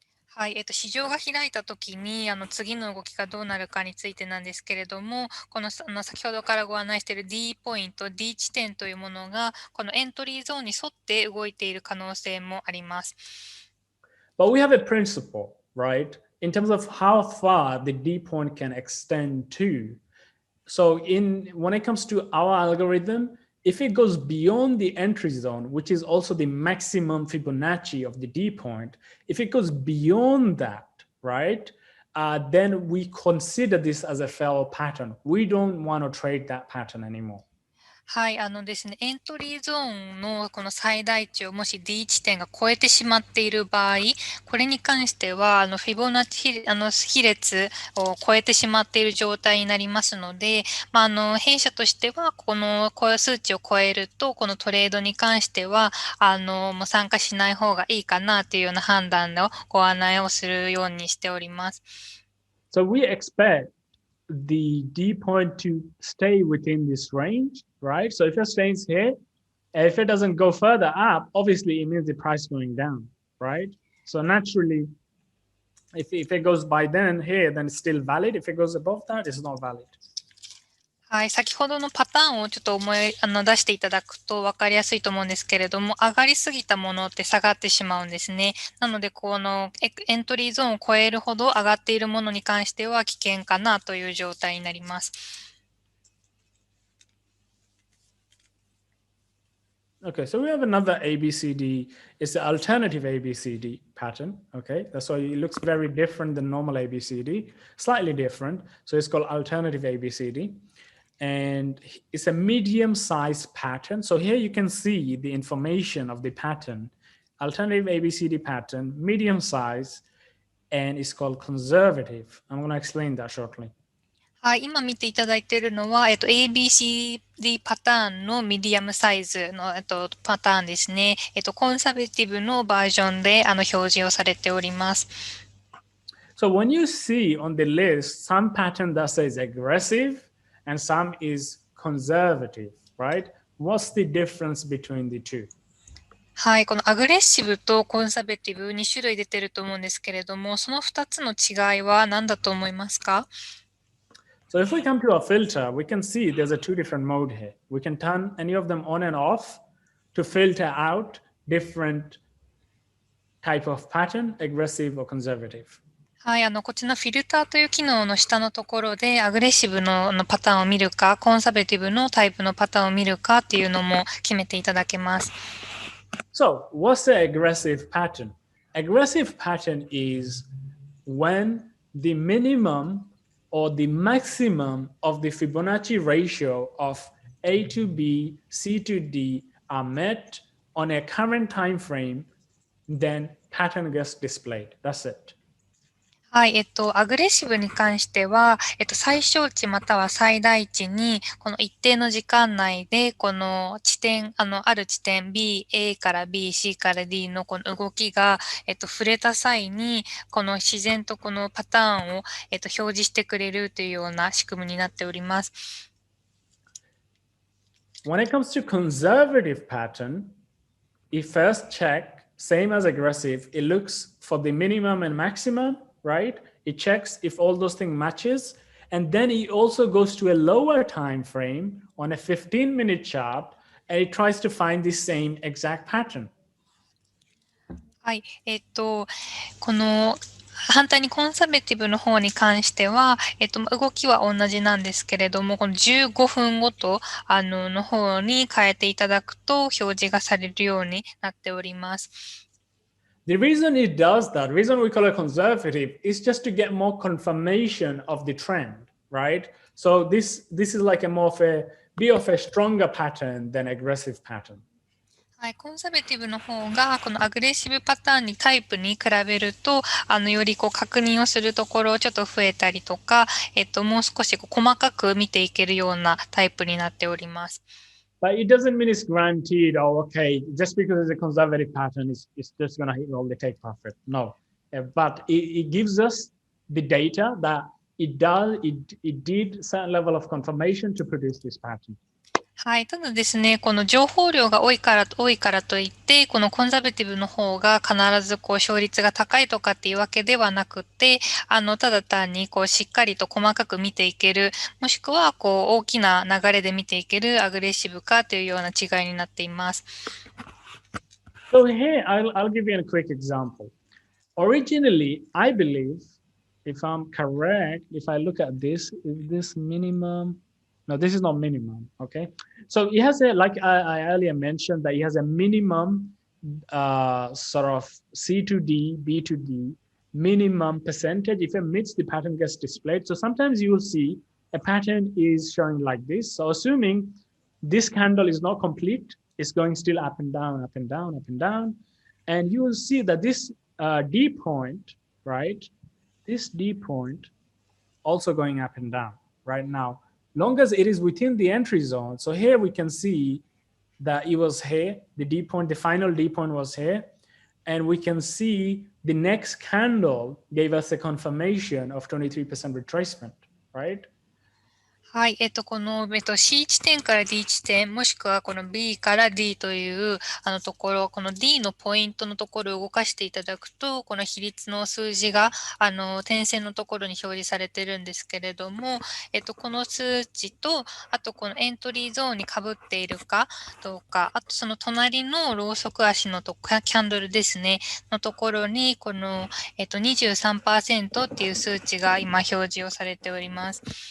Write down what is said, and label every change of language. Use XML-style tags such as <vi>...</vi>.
<ja>はい、市場が開いたときに、次の動きがどうなるかについてなんですけれども、この、先ほどからご案内している D ポイント、D 地点というものが、このエントリーゾーンに沿って動いている可能性もあります。</ja> <en>But we have a principle, right? In terms of how far the D point can extend to. So when it comes to our algorithm, if it goes beyond the entry zone, which is also the maximum Fibonacci of the D point, if it goes beyond that, right, then we consider this as a failed pattern. We don't want to trade that pattern anymore.</en> <ja>はい、ですね、エントリーゾーンのこの最大値をもし D 地点が超えてしまっている場合、これに関しては、フィボナッチ比列を超えてしまっている状態になりますので、弊社としては、この数値を超えると、このトレードに関しては、もう参加しない方がいいかなというような判断のご案内をするようにしております。</ja> <en>So we expect the D point to stay within this range, right? So if it stays here, if it doesn't go further up, obviously it means the price going down, right? So naturally, if it goes by then here, then it's still valid. If it goes above that, it's not valid.</en> <ja>はい、先ほどのパターンをちょっと出していただくと分かりやすいと思うんですけれども、上がりすぎたものって下がってしまうんですね。なので、このエントリーゾーンを超えるほど上がっているものに関しては危険かなという状態になります。</ja> <en>Okay, so we have another ABCD. It's the alternative ABCD pattern. Okay, that's why it looks very different than normal ABCD, slightly different. So it's called alternative ABCD. And it's a medium-sized pattern. So here you can see the information of the pattern. Alternative ABCD pattern, medium size, and it's called conservative. I'm going to explain that shortly.</en> <ja>はい、今見ていただいているのは、ABCD パターンのミディアムサイズの、パターンですね。コンサバティブのバージョンで表示をされております。</ja> <en>So when you see on the list some pattern that says aggressive and some is conservative, right? What's the difference between the two?</en> <ja>はい、このアグレッシブとコンサバティブ2種類出てると思うんですけれども、その2つの違いは何だと思いますか？</ja> <en>So if we come to our filter, we can see there's a two different mode here. We can turn any of them on and off to filter out different type of pattern, aggressive or conservative.</en> <ja>はい、こっちのフィルターという機能の下のところで、アグレッシブのパターンを見るか、コンサバティブのタイプのパターンを見るかっていうのも決めていただけます。</ja> <en>So what's the aggressive pattern? Aggressive pattern is when the minimum or the maximum of the Fibonacci ratio of A to B, C to D are met on a current time frame, then pattern gets displayed. That's it.</en> <ja>はい、アグレッシブに関しては、最小値または最大値に、この一定の時間内で、この地点、ある地点 B、A から B、C から D のこの動きが、触れた際に、この自然とこのパターンを、表示してくれるというような仕組みになっております。</ja> <en>When it comes to conservative pattern, you first check, same as aggressive, it looks for the minimum and maximum, right? It checks if all those things matches. And then it also goes to a lower time frame on a 15-minute chart, and it tries to find the same exact pattern.</en> <ja>はい、この反対にコンサバティブの方に関しては、動きは同じなんですけれども、この15分ごと、の方に変えていただくと表示がされるようになっております。</ja> <en>The reason it does that, the reason we call it conservative, is just to get more confirmation of the trend, right? So this is like a more of a bit of a stronger pattern than aggressive pattern.</en> <ja>はい、コンサバティブの方が、このアグレッシブパターンにタイプに比べると、より確認をするところをちょっと増えたりとか、もう少し細かく見ていけるようなタイプになっております。</ja> <en>But it doesn't mean it's guaranteed, oh, okay, just because it's a conservative pattern, it's just going to hit all the take profit. No. But it gives us the data that it did certain level of confirmation to produce this pattern.</en> <ja>はい。ただですね、この情報量が多いからといって、このコンサバティブの方が必ず勝率が高いとかっていうわけではなくて、ただ単にしっかりと細かく見ていける、もしくは大きな流れで見ていけるアグレッシブかというような違いになっています。</ja> <en>So here, I'll give you a quick example. Originally, I believe, if I'm correct, if I look at this, is this minimum? No, this is not minimum, okay? So it has like I earlier mentioned, that it has a minimum sort of C to D, B to D, minimum percentage. If it meets, the pattern gets displayed. So sometimes you will see a pattern is showing like this. So assuming this candle is not complete. It's going still up and down, up and down, up and down. And you will see that this D point, right? This D point also going up and down right now, long as it is within the entry zone. So here we can see that it was here, the D point, the final D point was here. And we can see the next candle gave us a confirmation of 23% retracement, right?</en> <ja>はい。この、C 地点から D 地点、もしくはこの B から D というところ、この D のポイントのところを動かしていただくと、この比率の数字が、点線のところに表示されているんですけれども、この数値と、あとこのエントリーゾーンに被っているかどうか、あとその隣のろうそく足のキャンドルですね、のところに、この、23% っていう数値が今表示をされております。</ja>